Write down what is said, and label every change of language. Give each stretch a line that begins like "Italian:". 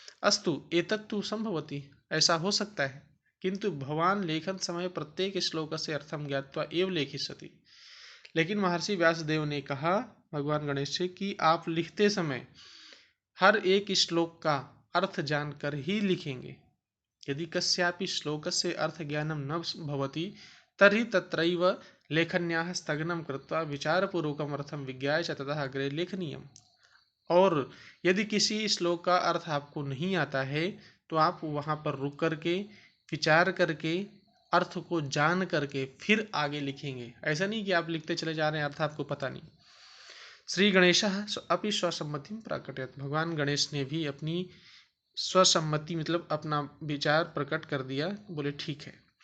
Sanskrit: अस्तु एतत् तु संभवति,
Hindi: ऐसा हो सकता है,
Sanskrit: किंतु भवान लेखन समय प्रत्येक श्लोकस्य अर्थं ज्ञात्वा एव लेखिष्यति।
Hindi: लेकिन महर्षि व्यासदेव ने कहा भगवान गणेश से कि आप लिखते समय हर एक श्लोक का अर्थ जानकर ही लिखेंगे।
Sanskrit: यदि कस्यापि श्लोकस्य अर्थज्ञानं न भवति तर्हि तत्रैव लेखन्याः स्थगनं कृत्वा विचारपूर्वकम् अर्थं विज्ञाय च ततः अग्रे लेखनीयम्।
Hindi: और यदि किसी श्लोक का अर्थ आपको नहीं आता है तो आप वहाँ पर रुक करके विचार करके अर्थ को जान करके फिर आगे लिखेंगे। ऐसा नहीं कि आप लिखते चले जा रहे हैं, अर्थ आपको पता नहीं।
Sanskrit: श्री गणेशः अपि स्वसम्मतिं प्राकटयत्,
Hindi: भगवान गणेश ने भी अपनी स्वसम्मति मतलब अपना विचार प्रकट कर दिया, बोले ठीक है।